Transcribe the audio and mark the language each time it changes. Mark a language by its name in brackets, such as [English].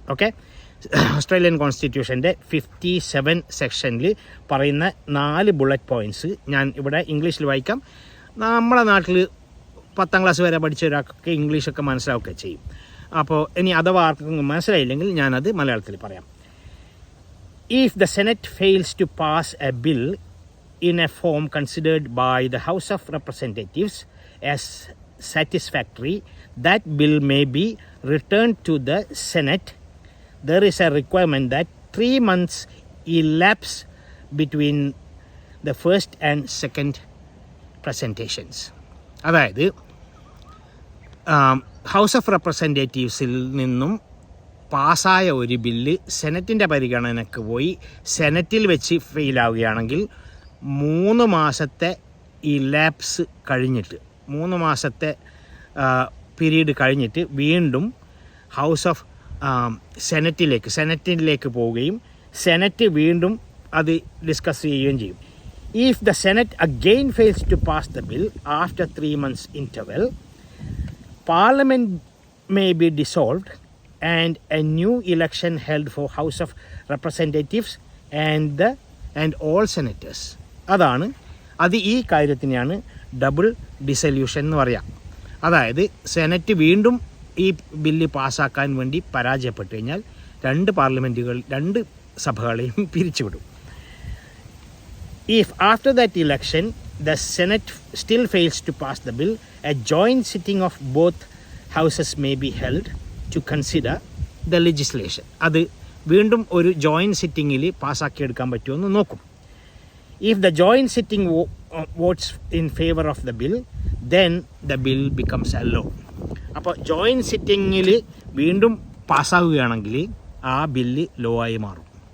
[Malayalam] Okay, Australian കോൺസ്റ്റിറ്റ്യൂഷൻ്റെ 57 സെക്ഷനിൽ പറയുന്ന 4 bullet points ഞാൻ ഇവിടെ ഇംഗ്ലീഷിൽ വായിക്കാം. നമ്മളെ നാട്ടിൽ 10ാം ക്ലാസ് വരെ പഠിച്ച ഒരാൾക്കൊക്കെ ഇംഗ്ലീഷൊക്കെ മനസ്സിലാവുകയൊക്കെ ചെയ്യും. അപ്പോൾ ഇനി അഥവാ ആർക്കും മനസ്സിലായില്ലെങ്കിൽ ഞാനത് മലയാളത്തിൽ പറയാം. [English] If the Senate fails to pass a bill in a form considered by the House of Representatives as satisfactory, that bill may be returned to the Senate. There is a requirement that 3 months elapse between the first and second presentations. [Malayalam] അതായത് house of റെപ്രസെൻറ്റേറ്റീവ്സിൽ നിന്നും പാസ്സായ ഒരു bill സെനറ്റിൻ്റെ പരിഗണനയ്ക്ക് പോയി സെനറ്റിൽ വെച്ച് ഫെയിലാവുകയാണെങ്കിൽ 3 മാസത്തെ elapse കഴിഞ്ഞിട്ട് 3 മാസത്തെ പീരീഡ് കഴിഞ്ഞിട്ട് വീണ്ടും ഹൗസ് ഓഫ് സെനറ്റിലേക്ക് പോവുകയും സെനറ്റ് വീണ്ടും അത് ഡിസ്കസ് ചെയ്യുകയും ചെയ്യും. [English] If the Senate again fails to pass the bill after 3 months interval, Parliament may be dissolved and a new election held for House of Representatives and all senators. [Malayalam] അത് ഈ കാര്യത്തിനെയാണ് double dissolution എന്ന് പറയാം. അതായത് senate വീണ്ടും ഈ bill പാസ്സാക്കാൻ വേണ്ടി പരാജയപ്പെട്ടു കഴിഞ്ഞാൽ 2 സഭകളെയും പിരിച്ചുവിടും. [English] If after that election the Senate still fails to pass the bill, a joint sitting of both houses may be held to consider the legislation. [Malayalam] അത് വീണ്ടും ഒരു ജോയിൻറ്റ് സിറ്റിങ്ങിൽ പാസ്സാക്കിയെടുക്കാൻ പറ്റുമെന്ന് നോക്കും. [English] If the joint sitting votes in favor of the bill, then the bill becomes a law. [Malayalam] അപ്പോൾ joint സിറ്റിങ്ങിൽ വീണ്ടും പാസ്സാവുകയാണെങ്കിൽ ആ bill law ആയി മാറും.